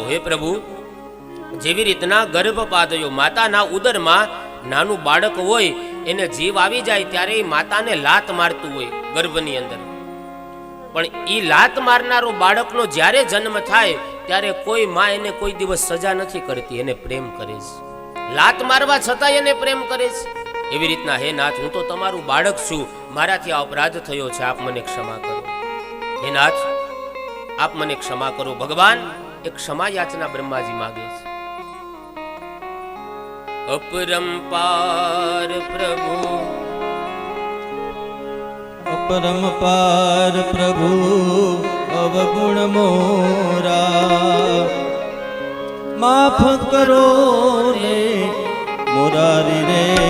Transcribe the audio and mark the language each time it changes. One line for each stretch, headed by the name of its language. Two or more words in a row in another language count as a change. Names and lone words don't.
Gujarati: હે પ્રભુ, જેવી રીતના ગર્ભપાદયો, માતાના ઉદરમાં નાનું બાળક હોય, એને જીવ આવી જાય ત્યારે એ માતાને લાત મારતું હોય ગર્ભની અંદર, પણ એ લાત મારનારો બાળકનો જ્યારે જન્મ થાય ત્યારે કોઈ માં એને કોઈ દિવસ સજા નથી કરતી, એને પ્રેમ કરે છે. લાત મારવા છતાં એને પ્રેમ કરે છે. એવી રીતના હે નાથ, હું તો તમારું બાળક છું, મારાથી આ અપરાધ થયો છે, આપ મને ક્ષમા કરો. હે નાથ, આપ મને ક્ષમા કરો. ભગવાન એક ક્ષમા યાચના બ્રહ્માજી માગે છે.
Hindi: अपरंपार प्रभु, अपरंपार प्रभु अवगुण मोरा, माफ करो ने मुरारी रे.